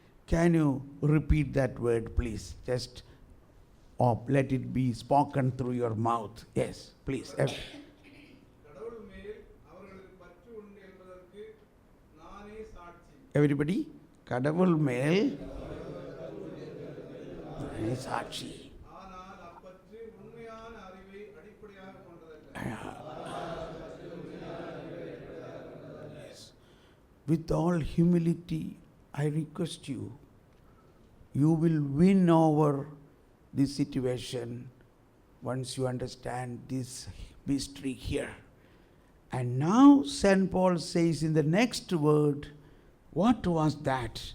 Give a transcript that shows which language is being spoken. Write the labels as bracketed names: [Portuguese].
[English] Can you repeat that word, please? Just let it be spoken through your mouth. Yes, please. [Tamil] கடவுள் மேல் அவர்களுக்கு பற்று உண்டு என்பதற்கு நானே சாட்சி. Everybody, கடவுள் மேல் சாட்சி. ஆனால் அப்பற்று உண்மையான அறிவை அடிப்படையாக கொண்டதல்ல. [English] Yes. With all humility, I request you, you will win over this situation once you understand this mystery here. And now St. Paul says in the next word, what was that?